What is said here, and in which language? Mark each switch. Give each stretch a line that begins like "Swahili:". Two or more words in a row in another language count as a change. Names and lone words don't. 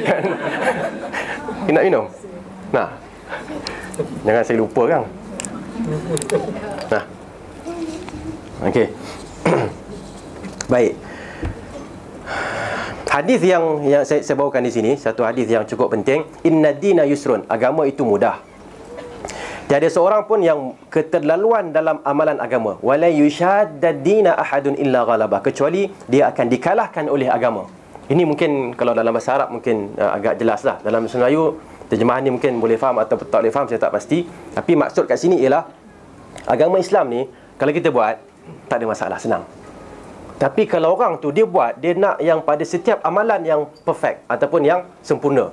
Malay: Nak minum? Nah, jangan saya lupa, kan? Nah, okey. Baik. Hadis yang saya bawakan di sini, satu hadis yang cukup penting.
Arabic: إن الدين يسر,
Malay: agama itu mudah. Tiada seorang pun yang keterlaluan dalam amalan agama.
Arabic: ولا يشاد الدين أحد إلا غلبه,
Malay: kecuali dia akan dikalahkan oleh agama. Ini mungkin kalau dalam bahasa Arab mungkin agak jelas lah. Dalam bahasa Melayu terjemahan ni mungkin boleh faham atau tak boleh faham, saya tak pasti. Tapi maksud kat sini ialah agama Islam ni kalau kita buat, tak ada masalah, senang. Tapi kalau orang tu dia buat, dia nak yang pada setiap amalan yang perfect ataupun yang sempurna.